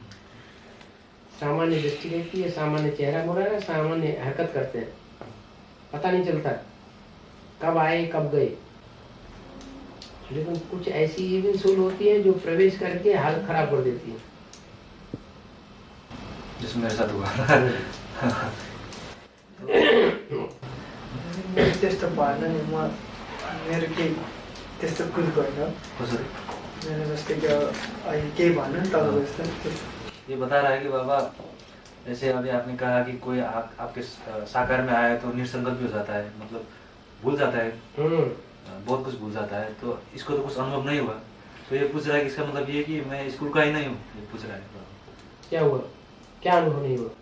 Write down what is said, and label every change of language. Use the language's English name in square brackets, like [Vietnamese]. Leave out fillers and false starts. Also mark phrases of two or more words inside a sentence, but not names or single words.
[Hindi] सामान्य दृष्टि रहती है, सामान्य चेहरा मोहरा, सामान्य हरकत करते हैं, पता नहीं चलता कब आए कब गए। लेकिन कुछ ऐसी [English] evil soul [Hindi] होती है जो प्रवेश करके हालत खराब कर देती है, जिसमें मेरे साथ हुआ। [Nepali] त्यस्तो भएन नि, म मेरो केही त्यस्तो कुछ भएन। कसरी? मेरो जस्तै कि अहिले केही भएन नि तपाईँको जस्तो। [Hindi] ये बता रहा है कि बाबा जैसे अभी आपने कहा कि कोई आपके साकार में आया तो निसंकल्प भी हो जाता है, मतलब भूल जाता है, बहुत कुछ भूल जाता है, तो इसको तो कुछ अनुभव नहीं हुआ, तो ये पूछ रहा है कि इसका मतलब ये कि मैं स्कूल का ही नहीं हूँ, ये पूछ रहा है। क्या हुआ, क्या अनुभव नहीं हुआ?